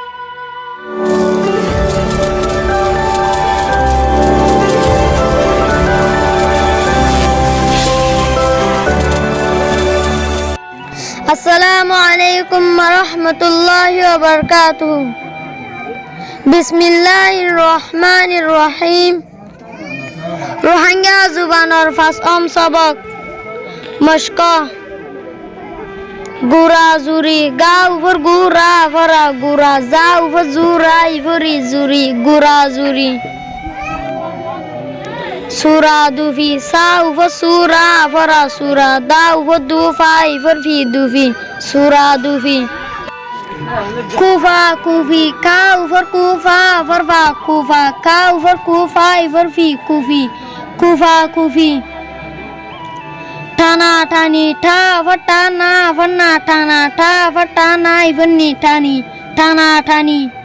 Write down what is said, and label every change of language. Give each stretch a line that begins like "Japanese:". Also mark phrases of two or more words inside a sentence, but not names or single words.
Arabic: السلام عليكم ورحمة الله وبركاته. بسم الله الرحمن الرحيم.
Rohingya: রোহিঙ্গা জুবানৰ ফাৰ্ষ্ট সবক মস্ক গুৰা জুৰি গা উপৰ গুৰা ভৰা গুৰা যা উপৰ জুৰাই ভৰি জুৰি গুৰা জুৰি সুরা দুফি সা উপর সুরা ফরা সুরা দা উপর দুফাই ফরফি দুফি সুরা দুফি কুফা কুফি কা উপর কুফা ফরফা কুফা কা উপর কুফাই ফরফি কুফি কুফা কুফি টানা টানি ঠা ফটানা ফন্না টানা ঠা ফটানা ইবনি টানি টানা টানি